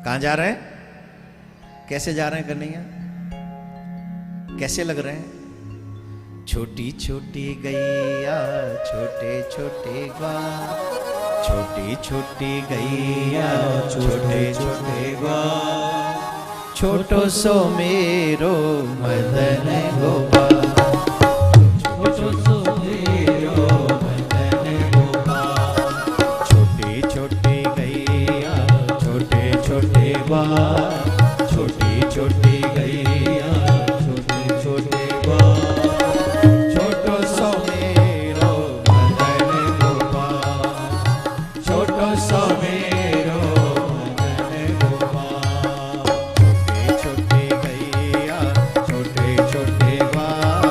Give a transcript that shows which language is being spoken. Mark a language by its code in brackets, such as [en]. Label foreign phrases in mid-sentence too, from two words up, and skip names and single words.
[hi] कहां जा रहे हैं? कैसे जा रहे हैं कन्हैया? कैसे लग रहे हैं? छोटी छोटी गैया छोटे छोटे ग्वाल, छोटी छोटी गैया छोटे छोटे ग्वाल, [bra] छोटो सो मेरो मदन गोपाल, छोटो सो मेरो मदन [hi] गोपाल, छोटी छोटी गैया छोटे छोटे ग्वाल, छोटी छोटी गैया छोटे छोटे ग्वाल, [bra] छोटो सो मेरो मदन गोपाल, छोटो सो मेरो मदन गोपाल, [hi] छोटी छोटी गैया छोटे छोटे ग्वाल,